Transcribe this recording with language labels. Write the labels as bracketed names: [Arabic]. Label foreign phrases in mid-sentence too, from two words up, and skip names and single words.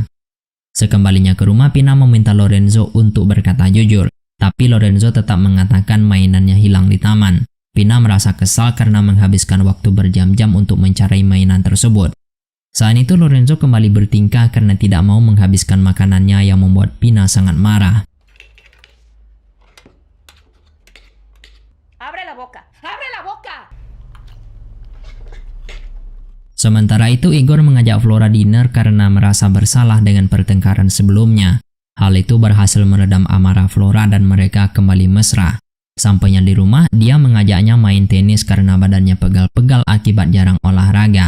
[Indonesian] Sekembalinya ke rumah, Pina meminta Lorenzo untuk berkata jujur. Tapi Lorenzo tetap mengatakan mainannya hilang di taman. Pina merasa kesal karena menghabiskan waktu berjam-jam untuk mencari mainan tersebut. Saat itu Lorenzo kembali bertingkah karena tidak mau menghabiskan makanannya yang membuat Pina sangat marah. [Spanish] Abre la boca, abre la boca. [Indonesian] Sementara itu Igor mengajak Flora dinner karena merasa bersalah dengan pertengkaran sebelumnya. Hal itu berhasil meredam amarah Flora dan mereka kembali mesra. Sampainya di rumah, dia mengajaknya main tenis karena badannya pegal-pegal akibat jarang olahraga.